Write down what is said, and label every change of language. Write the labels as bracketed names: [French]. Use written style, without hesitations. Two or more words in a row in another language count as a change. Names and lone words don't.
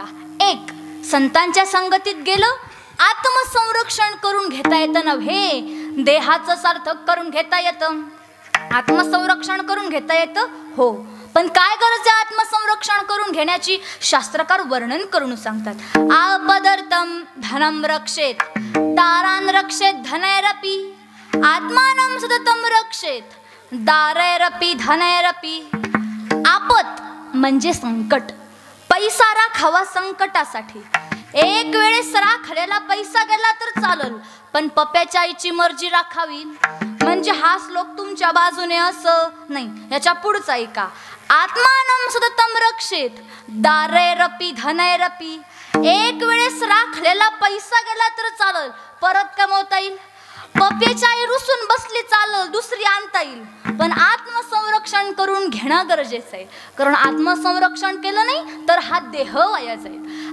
[Marathi] 1 संतांच्या संगतीत गेलं आत्मसंरक्षण करून घेता येतं. नव्हे देहाचं सार्थक करून घेता येतं. आत्मसंरक्षण करून घेता येतं, हो. पण काय गरज आहे आत्मसंरक्षण करून घेण्याची? शास्त्रकार वर्णन करून सांगतात. [Sanskrit] आपदर्थम धनम रक्षेत दारान रक्षेत धनैरपि आत्मानं सततं रक्षेत दारैरपि धनैरपि. [Marathi] आपत म्हणजे संकट. पैसा राखावा संकटासाठी. एक वेळेस राखलेला पैसा गेला तर चालल, पण पप्याच्या आईची मर्जी राखावी. म्हणजे हा श्लोक तुमच्या बाजूने असं नाही, याच्या पुढचा ऐका. [Sanskrit] आत्मानं सततं रक्षेत दारैरपि धनैरपि. [Marathi] एक वेळेस राखलेला पैसा गेला तर चालल, परत कमवता येईल. पप्याच्या आई रुसून बसली चालल, दुसरी आणता येईल, पण आत्मसंरक्षण करून घेणं गरजेचं आहे. कारण आत्मसंरक्षण केलं नाही तर हा देह वाया जाईल.